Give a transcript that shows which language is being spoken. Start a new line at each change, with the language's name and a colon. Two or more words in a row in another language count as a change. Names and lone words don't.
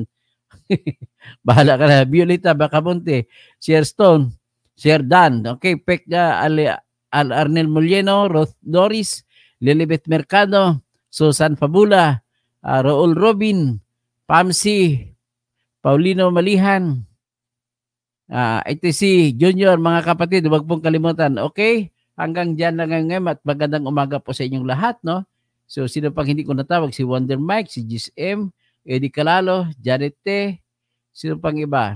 Filipino: Bahala ka na, Violeta Bacamonte, Sir Stone, Sir Dan, okay, Pekda Arnel Molino, Roth Doris, Lilibet Mercado, Susan Fabula, Raul Robin, Pamsi, Paulino Malihan, ito si Junior, mga kapatid, huwag pong kalimutan. Okay? Hanggang dyan lang ngayon at magandang umaga po sa inyong lahat, no? So, sino pang hindi ko natawag? Si Wonder Mike, si Gis M, Eddie Calalo, Janet T, sino pang iba?